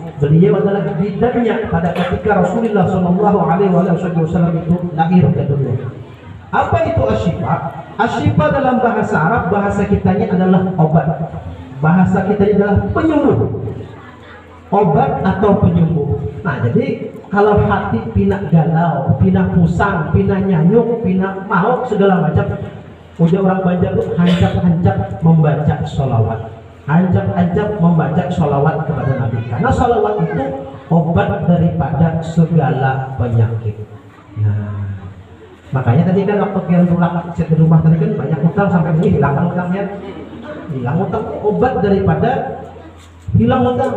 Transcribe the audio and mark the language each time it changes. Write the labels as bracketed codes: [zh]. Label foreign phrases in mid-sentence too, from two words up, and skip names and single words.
[id] Beliau adalah bidannya pada ketika Rasulullah [ar] صلى الله عليه وسلم [id] itu lahir ke dunia. Apa itu asyifa? Asyifa dalam bahasa Arab, bahasa kitanya adalah obat. Bahasa kitanya adalah penyembuh. Obat atau penyembuh. Nah, jadi kalau hati [bjn] pinak galau, pinak pusang, pinak nyanyuk, pinak mauk, [id] segala macam, udah orang Banjar itu hancap-hancap membaca sholawat. Hancap-hancap membaca sholawat kepada Nabi. Karena sholawat itu obat daripada segala penyakit. Nah, makanya tadi kan waktu kalian pulang di rumah tadi kan banyak utang sampai ini hilang utangnya. Hilang utang obat daripada hilang utang.